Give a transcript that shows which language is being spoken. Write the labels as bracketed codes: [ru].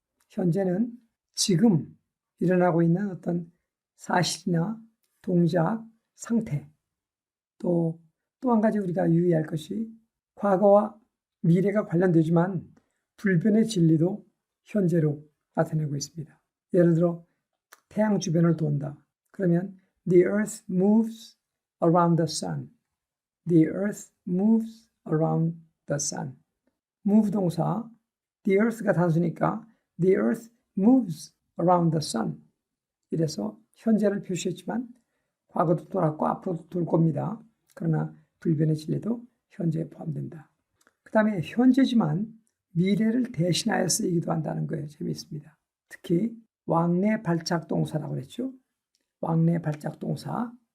[ko] 현재는 지금 일어나고 있는 어떤 사실이나 동작, 상태 또 한 가지 우리가 유의할 것이 과거와 미래가 관련되지만 불변의 진리도 현재로 나타내고 있습니다. 예를 들어 태양 주변을 돈다. 그러면 [en] The earth moves around the sun. The earth moves around the sun. move 동사 The earth가 단수니까 The earth moves around the sun. [ko] 이래서 현재를 표시했지만 과거도 돌았고 앞으로도 돌 겁니다. 그러나 불변의 진리도 현재에 포함된다. 그 다음에 현재지만 미래를 대신하여 쓰이기도 한다는 거예요. 재미있습니다. 특히 왕래 발작 동사라고 그랬죠. 왕래 발작 동사.